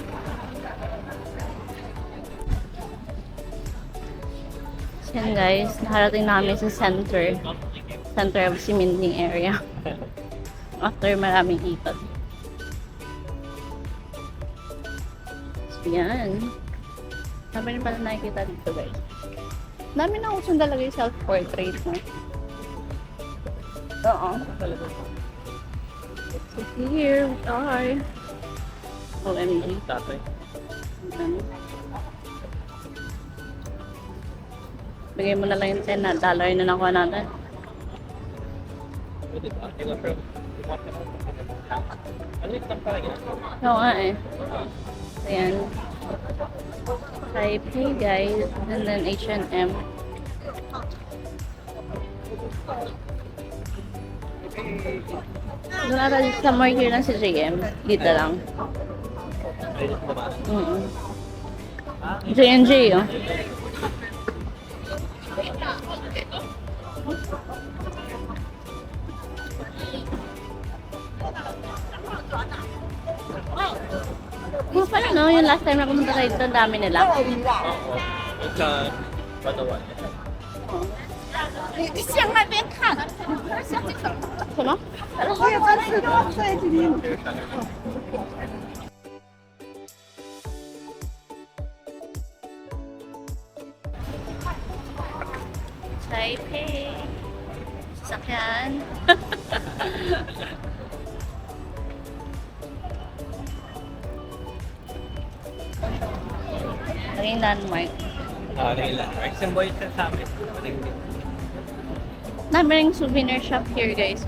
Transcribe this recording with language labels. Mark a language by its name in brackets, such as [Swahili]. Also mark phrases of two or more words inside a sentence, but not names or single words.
[Filipino] So yan guys, nakarating namin sa [English] center of Siminding area. [Filipino] After maraming ikot. So yan. Dami rin pala nakikita dito guys. Dami na usong talaga yung self-portrait mo. Oo. [English] So here we are. OMG. [Filipino] Tatay. Ano? Bigay mo na lang yung $10 na nakuha natin. Pwede ba? Hindi ko sure. Ano yung lang pala yan? Oo nga eh. Ayan. Taipei guys. And then H&M. Doon ata sa more here lang si JM. Dito lang. Pwede ko ba? J&J oh. Kung paano no, yung last time na pumunta tayo dito, ang dami nila. Oo. Yung sa Batawan. [Chinese] 你先那边看，像这个， [Filipino] Ano? [Chinese] 我也在吃东西，今天。 [Filipino] Taipei. Sasakyan. Naging landmark. Ah, nila. Symbol siya sa amin. Dami ring souvenir shop [English] here guys.